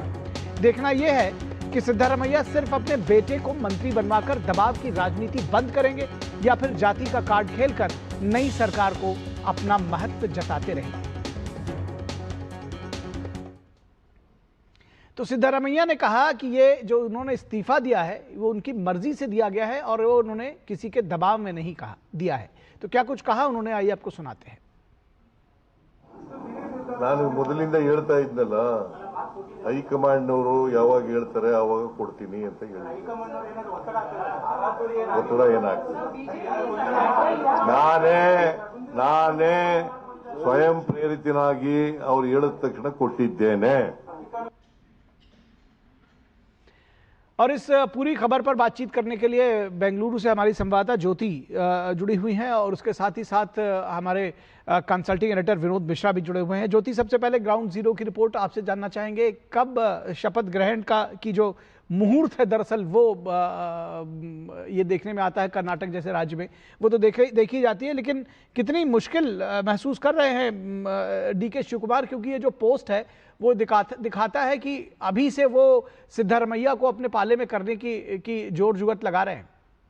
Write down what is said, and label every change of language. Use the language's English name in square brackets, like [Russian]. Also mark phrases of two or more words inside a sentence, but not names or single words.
[Hindi] देखना यह है कि सिद्धारमैया सिर्फ अपने बेटे को मंत्री बनवाकर दबाव की राजनीति बंद करेंगे या फिर जाति का कार्ड खेलकर नई सरकार को अपना महत्व जताते रहेंगे। तो सिद्धारमैया ने कहा कि ये जो उन्होंने इस्तीफा दिया है वो उनकी मर्जी से दिया गया है और वो उन्होंने किसी के दबाव में नहीं दिया है। तो क्या कुछ कहा उन्होंने, आइए आपको सुनाते हैं। [Kannada] ನಾನು ಮೊದಲಿಂದ ಹೇಳ್ತಾ ಇದ್ನಲ್ಲ, ಹೈಕಮಾಂಡ್ನವರು ಯಾವಾಗ ಹೇಳ್ತಾರೆ ಆವಾಗ ಕೊಡ್ತೀನಿ ಅಂತ ಹೇಳಿ ಒತ್ತಡ ಏನಾಗ್ತದೆ। ನಾನೇ ಸ್ವಯಂ ಪ್ರೇರಿತನಾಗಿ ಅವ್ರು ಹೇಳಿದ ತಕ್ಷಣ ಕೊಟ್ಟಿದ್ದೇನೆ। [Hindi] और इस पूरी खबर पर बातचीत करने के लिए बेंगलुरु से हमारी संवाददाता ज्योति जुड़ी हुई हैं और उसके साथ ही साथ हमारे [English] consulting editor [Hindi] विनोद मिश्रा भी जुड़े हुए हैं। ज्योति, सबसे पहले [English] ground zero [Hindi] की रिपोर्ट आपसे जानना चाहेंगे, कब शपथ ग्रहण की जो मुहूर्त है, दरअसल वो ये देखने में आता है कर्नाटक जैसे राज्य में वो तो देखी जाती है, लेकिन कितनी मुश्किल महसूस कर रहे हैं डीके शिवकुमार, क्योंकि ये जो पोस्ट है वो दिखाता है कि अभी से वो सिद्धारमैया को अपने पाले में करने की जोर जुगत लगा रहे हैं।